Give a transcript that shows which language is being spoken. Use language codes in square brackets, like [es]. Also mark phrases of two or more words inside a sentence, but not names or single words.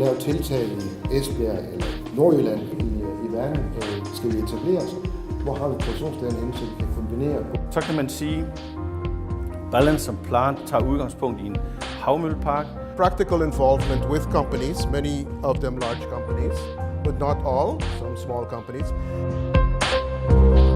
[da] tiltag i Esbjerg eller Nordjylland i verden skal vi etableres? Hvor har vi produktionsstederne henne, så vi kan kombinere? Så kan man sige, Balance Plant tager udgangspunkt i en havmøllepark. [en] Practical involvement with companies, many of them large companies, but not all, some small companies.